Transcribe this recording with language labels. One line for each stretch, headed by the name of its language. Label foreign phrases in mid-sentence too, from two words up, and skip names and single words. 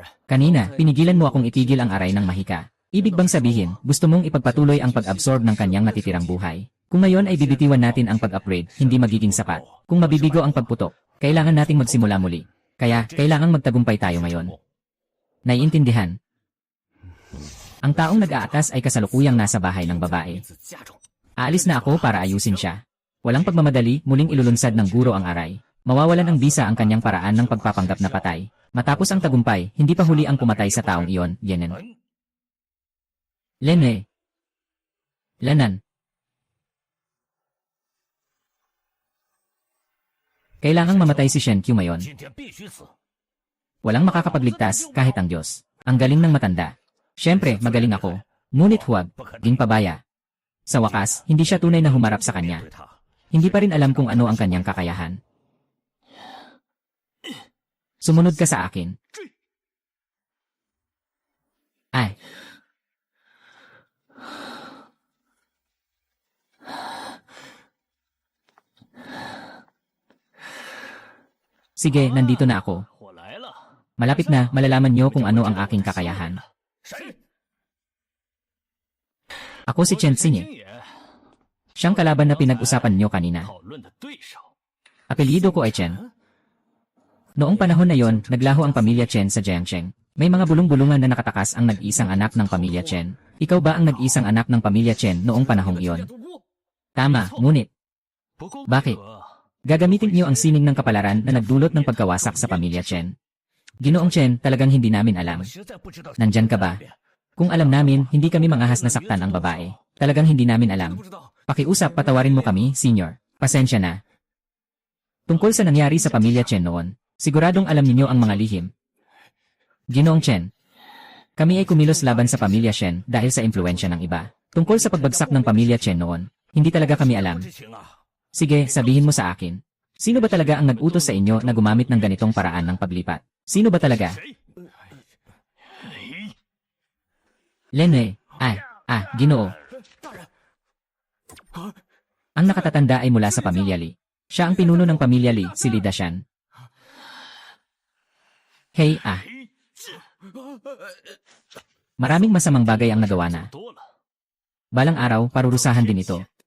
Filipino: Kanina, pinigilan mo akong itigil ang aray ng mahika. Ibig bang sabihin, gusto mong ipagpatuloy ang pag-absorb ng kanyang natitirang buhay? Kung ngayon ay bibitiwan natin ang pag-upgrade, hindi magiging sapat. Kung mabibigo ang pagputok, kailangan nating magsimula muli. Kaya, kailangang magtagumpay tayo ngayon. Naiintindihan. Ang taong nag-aatas ay kasalukuyang nasa bahay ng babae.
Chinese: 名字加重。
Filipino: Aalis na ako para ayusin siya. Walang pagmamadali, muling ilulunsad ng guro ang aray. Mawawalan ng bisa ang kanyang paraan ng pagpapanggap na patay. Matapos ang tagumpay, hindi pa huli ang pumatay sa taong iyon, Yenen. Lene. Lanan. Kailangang mamatay si Shen Qiu ngayon.
Chinese: 今天必须死！
Filipino: Walang makakapagligtas kahit ang Diyos. Ang galing ng matanda. Siyempre, magaling ako. Ngunit huwag, ding pabaya. Sa wakas, hindi siya tunay na humarap sa kanya.
Chinese: 对他，
Filipino: Hindi pa rin alam kung ano ang kanyang kakayahan. Sumunod ka sa akin. Ay. Sige, nandito na ako.
Chinese: 我来了。
Filipino: Malapit na, malalaman niyo kung ano ang aking kakayahan.
Chinese: 谁？
Filipino: Ako si Chen Xing.
Chinese: 星爷，
Filipino: Siyang kalaban na pinag-usapan niyo kanina.
Chinese: 讨论的对手。
Filipino: Apelyido ko ay Chen. Noong panahon na yon, naglaho ang pamilya Chen sa Jiangsheng. May mga bulong-bulungan na nakatakas ang nag-isang anak ng pamilya Chen. Ikaw ba ang nag-isang anak ng pamilya Chen noong panahong iyon? Tama, ngunit,
Chinese: 不够
Filipino: bakit? Gagamitin niyo ang sining ng kapalaran na nagdulot ng pagkawasak sa pamilya Chen. Ginoong Chen, talagang hindi namin alam.
Chinese: 我实在不知道。
Filipino: Nandyan ka ba? Kung alam namin, hindi kami mangahas na saktan ang babae. Talagang hindi namin
Chinese: 真的
Filipino: alam.
Chinese: 不知道。
Filipino: Pakiusap, patawarin mo kami, senior. Pasensya na. Tungkol sa nangyari sa pamilya Chen noon, siguradong alam ninyo ang mga lihim. Ginoong Chen, kami ay kumilos laban sa pamilya Chen dahil sa impluensya ng iba. Tungkol sa pagbagsak ng pamilya Chen noon, hindi talaga kami alam.
Chinese: 知情啊！
Filipino: Sige, sabihin mo sa akin. Sino ba talaga ang nag-utos sa inyo na gumamit ng ganitong paraan ng paglipat? Sino ba talaga?
Chinese: 谁？
Filipino: Lene. Ginoo.
Chinese: 大人，
Filipino: Ang nakatatanda ay mula sa pamilya Li. Siya ang pinuno ng pamilya Li, si Li Dashan. Hey, Maraming masamang bagay ang nagawa na.
Chinese: 多了。
Filipino: Balang araw, parurusahan din ito.